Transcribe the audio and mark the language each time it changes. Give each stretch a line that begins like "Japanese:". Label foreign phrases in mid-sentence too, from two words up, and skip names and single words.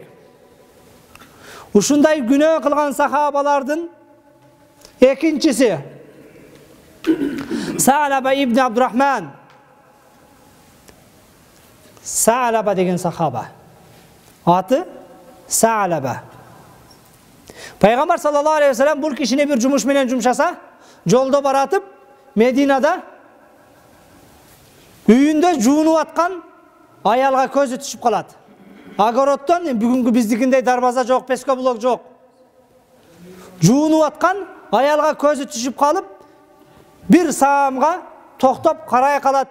Kyrgyz: Ушундай күнөө кылган сахабалардын экинчиси Са'лаба ибн Абдурахман. Са'лаба деген сахаба. Аты Са'лаба. Пайгамбар
Arabic: صلى الله عليه وسلم
Kyrgyz: бул кишини бир жумуш менен жумшаса, жолдо баратып, Мединада үйүндө жуунуп аткан аялга көзү түшүп калат. Огороддон бүгүнкү биздикиндей дарбаза жок, песко блок жок. Жуунуп аткан аялга көзү түшүп калып, бир саамга токтоп карай калат.